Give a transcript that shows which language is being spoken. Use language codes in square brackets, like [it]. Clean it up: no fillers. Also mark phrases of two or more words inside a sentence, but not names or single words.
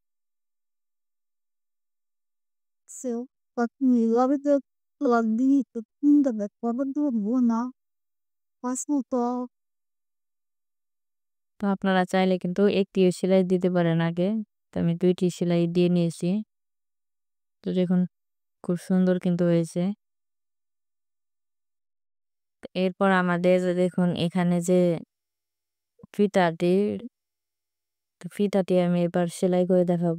[pt] seu. Só que logo eu ali, ainda bem, estava do na hospital. [bn] তো আপনারা চাইলে কিন্তু একটিও সেলাই দিতে পারেন আগে। তো আমি ২টি সেলাই দিয়ে নিয়েছি। তো দেখুন খুব সুন্দর কিন্তু হয়েছে। এরপর আমাদের দেখুন এখানে যে ফিতাটির তো ফিতাটি আমি এবার সেলাই করে দেখাবো।